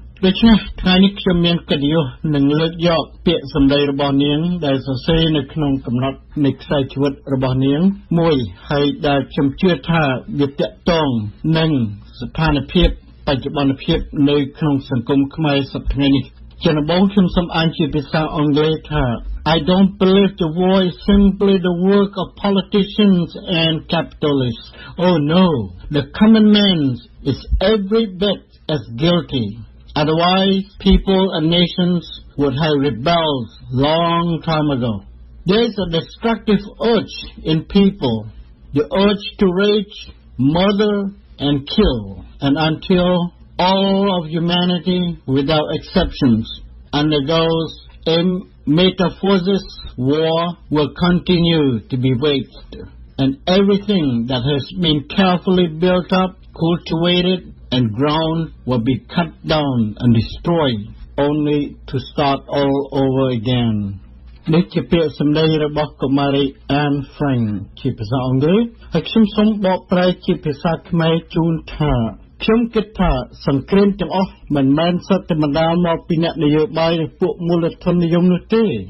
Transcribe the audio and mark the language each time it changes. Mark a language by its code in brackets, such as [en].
[km] ដូច្នេះថ្ងៃនេះខ្ញុំមានកិត្តិយសនឹងលើកយកពាក្យសម្ដីរបស់នាងដែលសរសេរនៅក្នុងកំណត់នៃខ្សែជីវិតរបស់នាងមួយហើយដែលខ្ញុំជឿថាវាទាក់ទងនឹងស្ថានភាពបច្ចុប្បន្នភាពនៅក្នុងសង្គមខ្មែរសប្តាហ៍ថ្ងៃនេះជាដំបូងខ្ញុំសូមអានជាភាសាអង់គ្លេសថា [en] I don't believe the war is simply the work of politicians and capitalists. Oh no, the common man is every bit as guilty. Otherwise, people and nations would have rebelled long time ago. There is a destructive urge in people, the urge to rage, murder, and kill, and until all of humanity, without exceptions, undergoes a metamorphosis, war will continue to be waged, and everything that has been carefully built up, cultivated, and grown will be cut down and destroyed, only to start all over again. [km] នេះជាពាក្យសម្ដីរបស់កុមារី Anne Frank ជាភាសាអង់គ្លេសហើយខ្ញុំសូមបកប្រែជាភាសាខ្មែរជូនថាខ្ញុំគិតថាសង្គ្រាមទាំងអស់មិនមែនសុទ្ធតែបណ្ដាលមកពីអ្នកនយោបាយនិងពួកមូលធននិយមនោះទេ